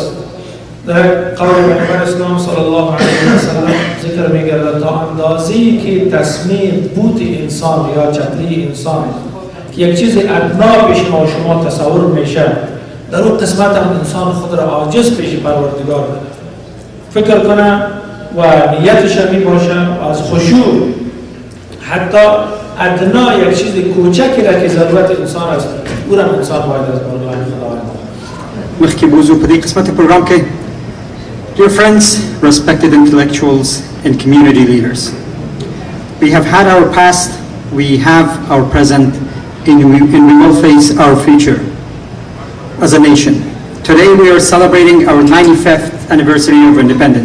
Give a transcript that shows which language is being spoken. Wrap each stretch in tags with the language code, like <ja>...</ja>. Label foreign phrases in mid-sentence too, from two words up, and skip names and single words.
<fa>در قول پیامبر اسلام</fa> <ar>صلی الله علیه و سلم</ar> <fa>ذکر می‌گردد تا اندازه‌ای که تصمیم بوت انسان یا چتری انسان که یک چیز ادنا پیش ما و شما تصور میشه، در اون قسمت هم انسان خود را عاجز پیش پروردگار فکر کنه و نیتش می باشه و از خشوع حتی ادنا یک چیز کوچکی را که ضرورت انسان است او را انسان باید از بارگاه خداوند.</fa> <ps>مخکې موضوع په دې قسمت پروګرام کې</ps> <en>Dear friends, respected intellectuals and community leaders, we have had our past, we have our present, and we will face our future as a nation. Today we are celebrating our 95th anniversary of independence.</en>